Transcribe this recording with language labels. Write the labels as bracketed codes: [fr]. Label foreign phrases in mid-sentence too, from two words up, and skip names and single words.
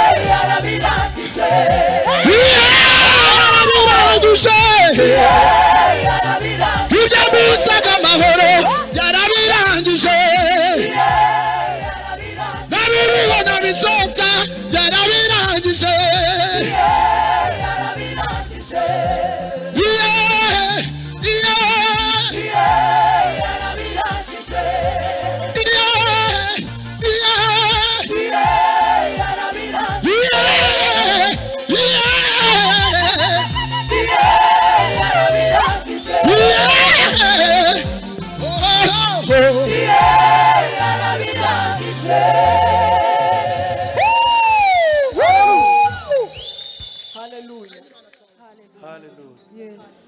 [rw] Yarabirangije. Yeah, yarabirangije. Yarabirangije. Ibyo musaga amahoro, yarabirangije. Yarabirangije. Nabiriho nabisoza, yarabirangije. Yarabirangije. [en] Yeah, yeah. Yeah, yeah. Yeah, yarabirangije. Yeah, yeah. Yeah, yarabirangije. Yeah. Oh, oh, oh. Yeah, [rw] yarabirangije. [en] Hallelujah. Hallelujah. Yes.